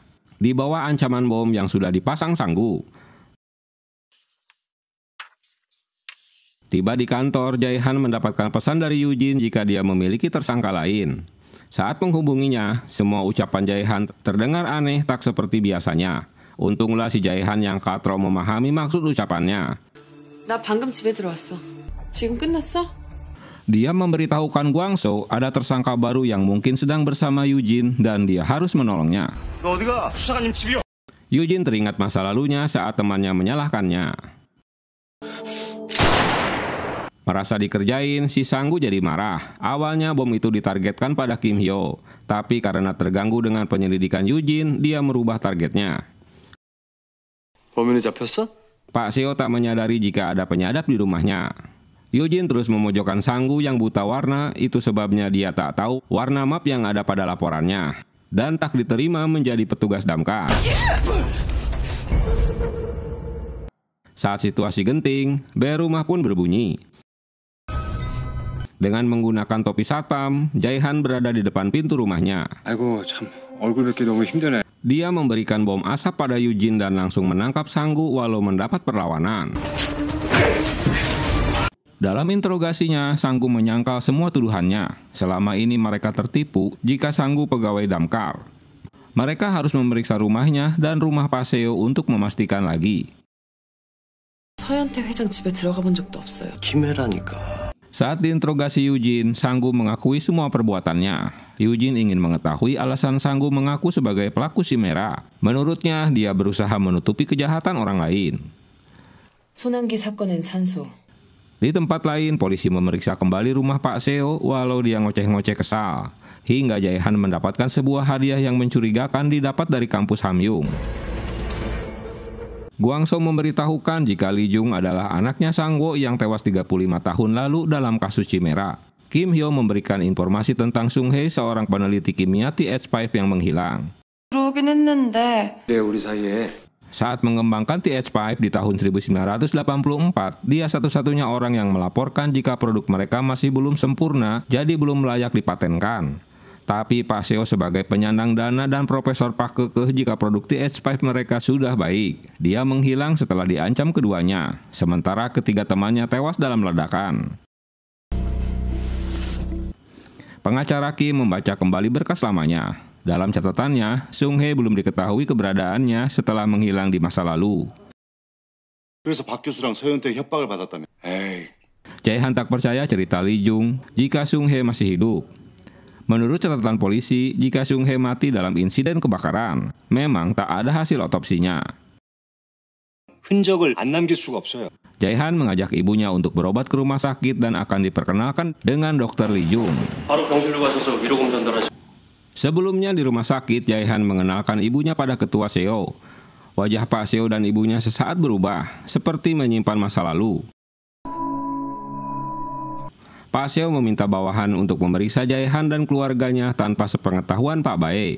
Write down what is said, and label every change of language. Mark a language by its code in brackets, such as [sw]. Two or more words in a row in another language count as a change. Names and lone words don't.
[id] Di bawah ancaman bom yang sudah dipasang Sanggu. Tiba di kantor, Jae-han mendapatkan pesan dari Yujin jika dia memiliki tersangka lain. Saat menghubunginya, semua ucapan Jae-han terdengar aneh tak seperti biasanya. Untunglah si Jae-han yang katro memahami maksud ucapannya. [ko] 나 방금 집에 들어왔어. 지금 끝났어? [id] Dia memberitahukan Guangzhou ada tersangka baru yang mungkin sedang bersama Yujin dan dia harus menolongnya. Yujin teringat masa lalunya saat temannya menyalahkannya. Merasa dikerjain, si Sang-gu jadi marah. Awalnya bom itu ditargetkan pada Kim Hyo, tapi karena terganggu dengan penyelidikan Yujin, dia merubah targetnya. [ko] 범인이 잡혔어? [id] Pak Seo tak menyadari jika ada penyadap di rumahnya. Yujin terus memojokkan Sang-gu yang buta warna, itu sebabnya dia tak tahu warna map yang ada pada laporannya. Dan tak diterima menjadi petugas damkar. Saat situasi genting, bel rumah pun berbunyi. Dengan menggunakan topi satpam, Jae-han berada di depan pintu rumahnya. [ko] 아이고 참 얼굴 뵙기 너무 힘드네. [id] Dia memberikan bom asap pada Yujin dan langsung menangkap Sang-gu walau mendapat perlawanan. Dalam interogasinya, Sang-gu menyangkal semua tuduhannya. Selama ini mereka tertipu jika Sang-gu pegawai damkar. Mereka harus memeriksa rumahnya dan rumah Pak Seo untuk memastikan lagi. [ko] 서현태 회장 집에 들어가 본 적도 없어요. 키메라니까. [id] Saat diinterogasi Yujin, Sang-gu mengakui semua perbuatannya. Yujin ingin mengetahui alasan Sang-gu mengaku sebagai pelaku Chimera. Menurutnya, dia berusaha menutupi kejahatan orang lain. [ko] 손한기 사건엔 산소. [id] Di tempat lain, polisi memeriksa kembali rumah Pak Seo walau dia ngoceh-ngoceh kesal. Hingga Jae-han mendapatkan sebuah hadiah yang mencurigakan didapat dari kampus Hamyung. Guangso memberitahukan jika Lee Jung adalah anaknya Sang-wo yang tewas 35 tahun lalu dalam kasus Chimera. Kim Hyo memberikan informasi tentang Sung Hye, seorang peneliti kimia TH5 yang menghilang. [ko] 그러긴 했는데. 네, 우리 사이에. [id] Saat mengembangkan TH5 di tahun 1984, dia satu-satunya orang yang melaporkan jika produk mereka masih belum sempurna, jadi belum layak dipatenkan. Tapi Pak Seo sebagai penyandang dana dan Profesor Pak kekeh jika produk TH5 mereka sudah baik. Dia menghilang setelah diancam keduanya, sementara ketiga temannya tewas dalam ledakan. Pengacara Kim membaca kembali berkas lamanya. Dalam catatannya, Sung Hye belum diketahui keberadaannya setelah menghilang di masa lalu. [ko] 그래서 박 교수랑 서현태 협박을 받았다며. 에이. [id] Jae-han tak percaya cerita Lee Jung jika Sung Hye masih hidup. Menurut catatan polisi, jika Sung Hye mati dalam insiden kebakaran, memang tak ada hasil otopsinya. [ko] 흔적을 안 남길 수가 없어요. [id] Jae-han mengajak ibunya untuk berobat ke rumah sakit dan akan diperkenalkan dengan Dr. Lee Jung. [ko] 바로 병실로 가셔서 위로금 전달하시. [id] Sebelumnya di rumah sakit, Jae-han mengenalkan ibunya pada ketua Seo. Wajah Pak Seo dan ibunya sesaat berubah, seperti menyimpan masa lalu. Pak Seo meminta bawahan untuk memeriksa Jae-han dan keluarganya tanpa sepengetahuan Pak Bae.